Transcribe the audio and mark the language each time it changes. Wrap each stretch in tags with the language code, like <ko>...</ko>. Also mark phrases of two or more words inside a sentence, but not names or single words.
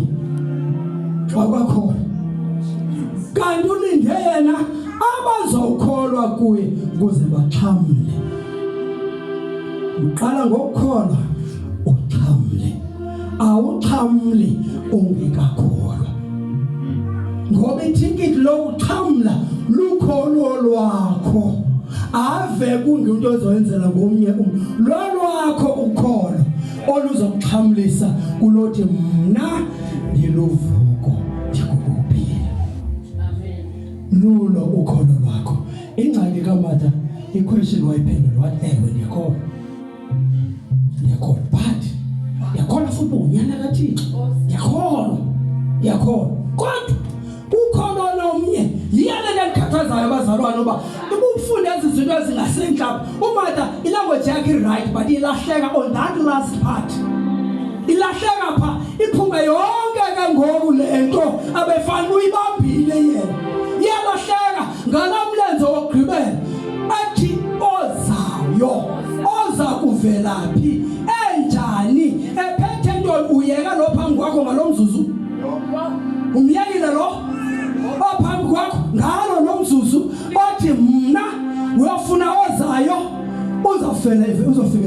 <zu>Awakholwa kanti ulinde yena abazokholwa kuye kuze baxhamle. Uqala ngokukholwa uxhamle. Awuxhamli ungekakholwa. Ngoba ithikiti lokuxhamla lukholo lwakho. Ave kungento ozoyenzela ngomnye umuntu. Lolwakho ukholo oluzokuxhamlisa kulothi mna ngilovuko ndikukuphila. Lulo ukholo lwakho.</zu> <xh>Ingxaki kaMatha iquestion wayiphendula wathi ewe ndiyakholwa. Ndiyakholwa but ndiyakholwa futhi unyana kaThixo. Ndiyakholwa kodwa ukholo nomnye yiyena ndikhathazayo abazalwane uba ubufunda ezi zinto ezingasenhlapha. uMatha ilanguage yakhe</xh> <en>right but</en> <xh>ilahleka</xh> <en>on that last part.</en> <xh>Ilahleka pha iphume yonke ke ngoku lento abefana uyibambile yena. Iyalahleka ngalamlenze wokugqibela athi ozayo oza kuvelaphi enjani ephethe ntoni uyeka lo phambi kwakho ngalomzuzu umyekile lo ophambi kwakho ngalo nomzuzu othi mna uyafuna ozayo uzofika</xh>